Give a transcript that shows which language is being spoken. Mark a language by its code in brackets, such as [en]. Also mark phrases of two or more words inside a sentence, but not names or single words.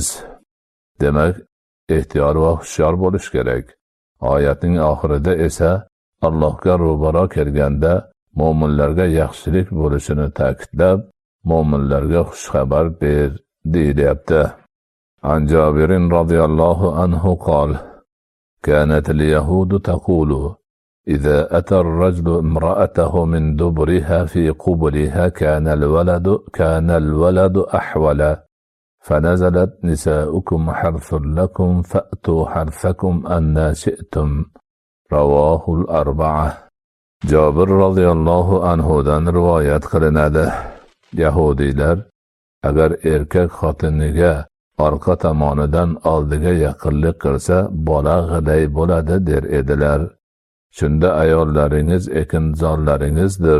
[uz] Demak, ehtiyot va hushyor bo'lish kerak. Oyatning oxirida esa Allohga ro'baro kelganda mo'minlarga yaxshilik bo'lishini ta'kidlab, mo'minlarga xushxabar ber deyilyapti. [ar] عن جابر رضي الله عنه قال: كانت اليهود تقول إذا أتى الرجل امرأته من دبرها في قبلها كان الولد أحول فنزلت نساؤكم حرث لكم فأتوا حرثكم أن شئتم رواه الأربعة. [uz] Jabir radhiyallohu anhudan rivoyat qilinadi. Yahudilar agar erkak xotiniga orqa tomonidan oldiga yaqinlik qilsa, bola g'ilay bo'ladi der edilar. Shunda ayollaringiz ekinzorlaringizdir.